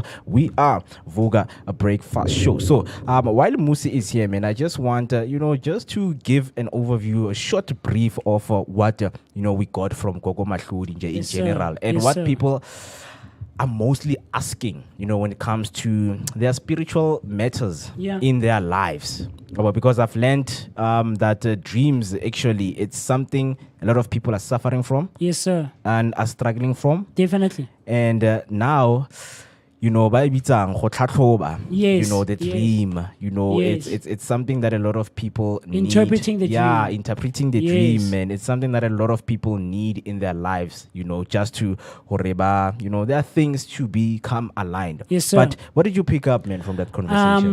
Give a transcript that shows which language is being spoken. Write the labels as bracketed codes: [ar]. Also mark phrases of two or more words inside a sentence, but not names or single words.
[en] We are Vooka Breakfast Show. So while Musi is here, man, I just want just to give an overview, a short brief of what we got from Gogo Mahlodi in general, and what people are mostly asking, when it comes to their spiritual matters Yeah. in their lives. Well, because I've learned that dreams, actually, it's something a lot of people are suffering from Yes, sir. and are struggling from. Definitely. And now, [tn] ba bitsang go tlhatlhoba, [en] Yes, the yes. dream, Yes. it's something that a lot of people need. Interpreting the dream. Interpreting the Yes. dream, and it's something that a lot of people need in their lives, just to horeba, there are things to become aligned. Yes, sir. But what did you pick up, man, from that conversation?